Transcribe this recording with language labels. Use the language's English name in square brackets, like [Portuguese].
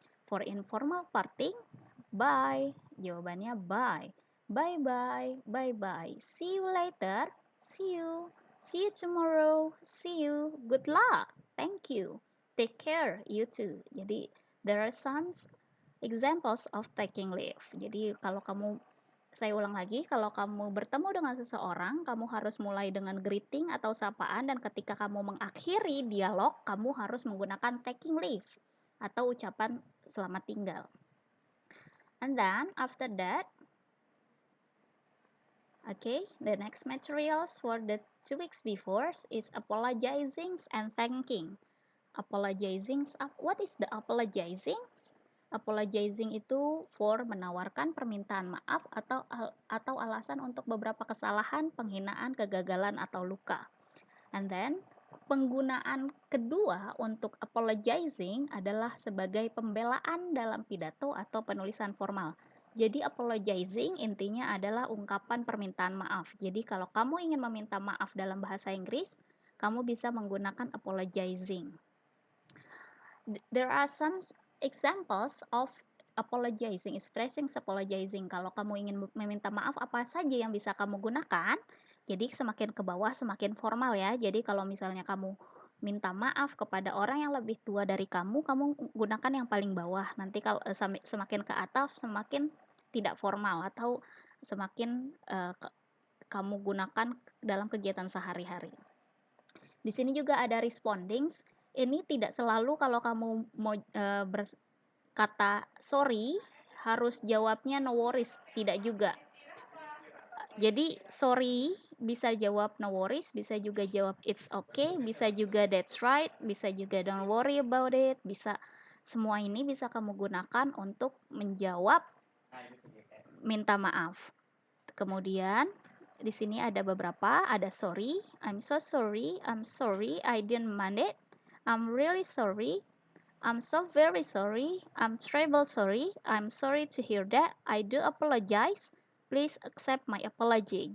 [English] For informal parting, bye. [Indonesian] Jawabannya [English] bye. Bye bye, bye bye. See you later, see you tomorrow, see you, good luck, thank you, take care, you too. Jadi there are some examples of taking leave. [Indonesian] Jadi saya ulang lagi, kalau kamu bertemu dengan seseorang, kamu harus mulai dengan greeting atau sapaan, dan ketika kamu mengakhiri dialog, kamu harus menggunakan taking leave atau ucapan selamat tinggal. [English] And then after that, okay, the next materials for the 2 weeks before is apologizing and thanking. Apologizing, what is the apologizing? [Indonesian] Apologizing itu for menawarkan permintaan maaf atau alasan untuk beberapa kesalahan, penghinaan, kegagalan, atau luka. [English] And then [Indonesian] penggunaan kedua untuk apologizing adalah sebagai pembelaan dalam pidato atau penulisan formal. Jadi apologizing intinya adalah ungkapan permintaan maaf. Jadi kalau kamu ingin meminta maaf dalam bahasa Inggris, kamu bisa menggunakan apologizing. [English] There are some examples of apologizing, expressing apologizing. [Indonesian] Kalau kamu ingin meminta maaf, apa saja yang bisa kamu gunakan? Jadi semakin ke bawah semakin formal ya. Jadi kalau misalnya kamu minta maaf kepada orang yang lebih tua dari kamu gunakan yang paling bawah. Nanti kalau semakin ke atas semakin tidak formal, atau semakin kamu gunakan dalam kegiatan sehari-hari. Di sini juga ada respondings. Ini tidak selalu kalau kamu mau berkata sorry harus jawabnya [English] no worries, [Indonesian] tidak juga. Jadi sorry bisa jawab [English] no worries, [Indonesian] bisa juga jawab [English] it's okay, [Indonesian] bisa juga [English] that's right, [Indonesian] bisa juga [English] don't worry about it, [Indonesian] bisa semua ini bisa kamu gunakan untuk menjawab minta maaf. Kemudian di sini ada beberapa, ada [English] sorry, I'm so sorry, I didn't mean it, I'm really sorry, I'm so very sorry, I'm terrible sorry, I'm sorry to hear that, I do apologize, please accept my apology.